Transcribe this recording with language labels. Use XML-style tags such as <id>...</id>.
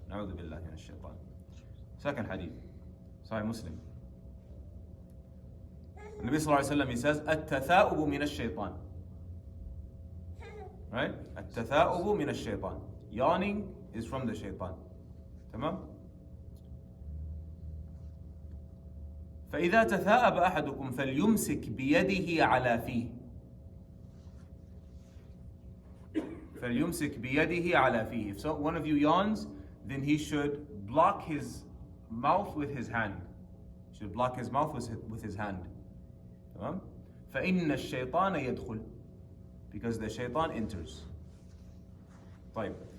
<ar>نعوذ بالله من الشيطان.</ar> <en>Second hadith, Sahih Muslim. The Nabi sallallahu alayhi wa sallam, he says,</en> <ar>التثاؤب من الشيطان. Right? التثاؤب من الشيطان.</ar> <en>Yawning is from the shaitan.</en> <ar>تمام? فإذا تثاءب أحدكم فليمسك بيده على فيه. فليمسك بيده على فيه.</ar> <en>If so, one of you yawns, then he should block his mouth with his hand. He should block his mouth with his hand.</en> <ar>تمام? فإن الشيطان يدخل.</ar> <en>Because the shaitan enters.</en> <ar>طيب.</ar>